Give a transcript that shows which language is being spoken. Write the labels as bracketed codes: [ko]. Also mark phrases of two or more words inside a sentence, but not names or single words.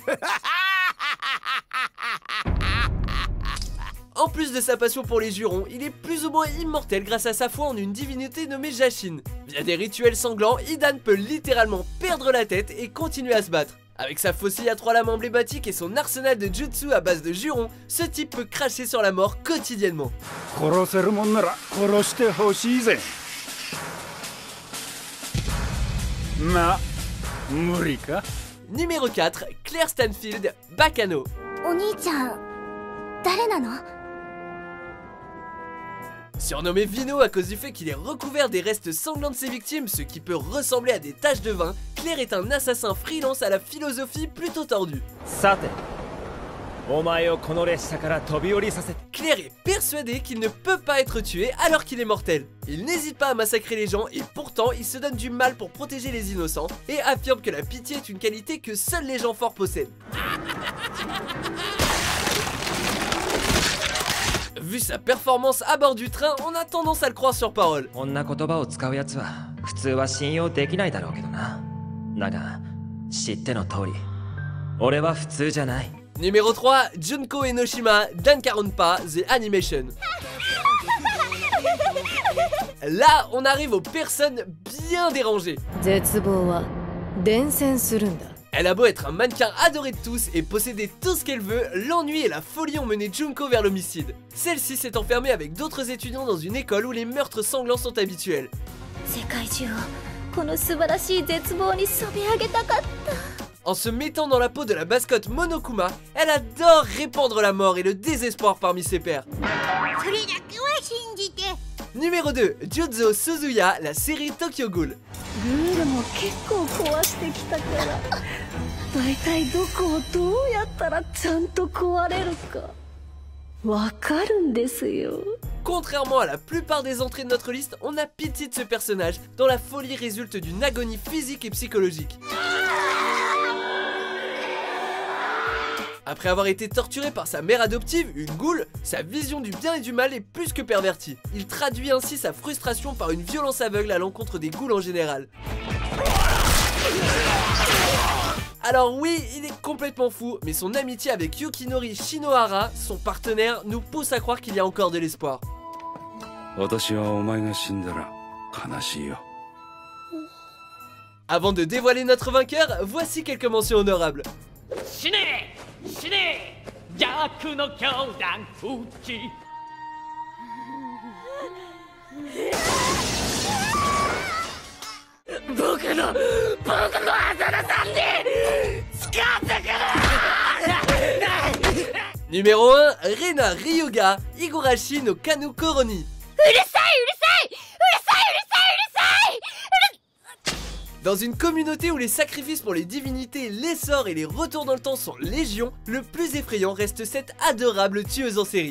[fr] En plus de sa passion pour les jurons, il est plus ou moins immortel grâce à sa foi en une divinité nommée Jashin. Via des rituels sanglants, Hidan peut littéralement perdre la tête et continuer à se battre. Avec sa faucille à 3 lames emblématiques et son arsenal de jutsu à base de jurons, ce type peut cracher sur la mort quotidiennement. [ja] 殺せるもんなら殺してほしいぜ。まあ無理か。 [fr] Numéro 4, Claire Stanfield, Bacano. [ja] お兄ちゃん誰なの？ [fr] Surnommé Vino à cause du fait qu'il est recouvert des restes sanglants de ses victimes, ce qui peut ressembler à des taches de vin, Claire est un assassin freelance à la philosophie plutôt tordue. [ja] さてお前をこの列車から飛び降りさせて [fr] Claire est persuadé qu'il ne peut pas être tué alors qu'il est mortel. Il n'hésite pas à massacrer les gens et pourtant il se donne du mal pour protéger les innocents et affirme que la pitié est une qualité que seuls les gens forts possèdent. Vu sa performance à bord du train, on a tendance à le croire sur parole. [ja] こんな言葉を使うやつは普通は信用できないだろうけどな。だが知っての通り俺は普通じゃない。 [fr] Numéro 3, Junko Enoshima, Danganronpa, The Animation. Là, on arrive aux personnes bien dérangées. [ja] 絶望は伝染するんだ。 [fr] Elle a beau être un mannequin adoré de tous et posséder tout ce qu'elle veut, l'ennui et la folie ont mené Junko vers l'homicide. Celle-ci s'est enfermée avec d'autres étudiants dans une école où les meurtres sanglants sont habituels. [ja] 世界中をこの素晴らしい絶望に染め上げたかった。 [fr] En se mettant dans la peau de la mascotte Monokuma, elle adore répandre la mort et le désespoir parmi ses pairs. Numéro 2, Juzo Suzuya, la série Tokyo Ghoul. [ja] ルールも結構壊してきたから大体どこをどうやったらちゃんと壊れるかわかるんですよ。 [fr] Contrairement à la plupart des entrées de notre liste, on a pitié de ce personnage dont la folie résulte d'une agonie physique et psychologique. Après avoir été torturé par sa mère adoptive, une ghoul, sa vision du bien et du mal est plus que pervertie. Il traduit ainsi sa frustration par une violence aveugle à l'encontre des ghouls en général. Alors oui, il est complètement fou, mais son amitié avec Yukinori Shinohara, son partenaire, nous pousse à croire qu'il y a encore de l'espoir. [ja] 私はお前が死んだら悲しいよ。 [fr] Avant de dévoiler notre vainqueur, voici quelques mentions honorables. 死ね死ね逆の教団うち僕の浅田さんに使ってくれ Numéro 1, Rena Ryuga, Higurashi no Kanu Koroni. Dans une communauté où les sacrifices pour les divinités, les sorts et les retours dans le temps sont légion, le plus effrayant reste cette adorable tueuse en série.